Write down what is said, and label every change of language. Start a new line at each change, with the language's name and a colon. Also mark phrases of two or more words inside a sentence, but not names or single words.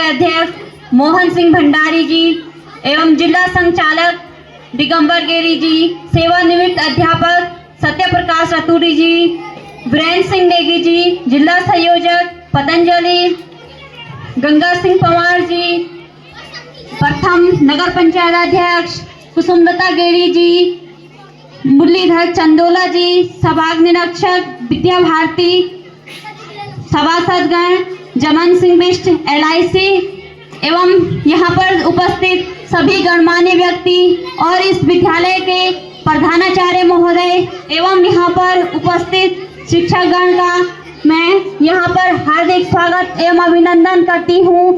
Hindi: अध्यक्ष मोहन सिंह भंडारी जी एवं जिला संचालक दिगंबर गिरी जी, सेवानिवृत्त अध्यापक सत्य प्रकाश रतूरी जी, वीरेंद्र सिंह नेगी जी, जिला संयोजक पतंजलि गंगा सिंह पवार जी, प्रथम नगर पंचायत अध्यक्ष कुसुमलता गेरी जी, मुरलीधर चंदोला जी, सभाग निरीक्षक विद्या भारती, सभासदगण जमन सिंह बिष्ट LIC एवं यहाँ पर उपस्थित सभी गणमान्य व्यक्ति और इस विद्यालय के प्रधानाचार्य महोदय एवं यहाँ पर उपस्थित शिक्षकगण का मैं यहाँ पर हार्दिक स्वागत एवं अभिनंदन करती हूँ।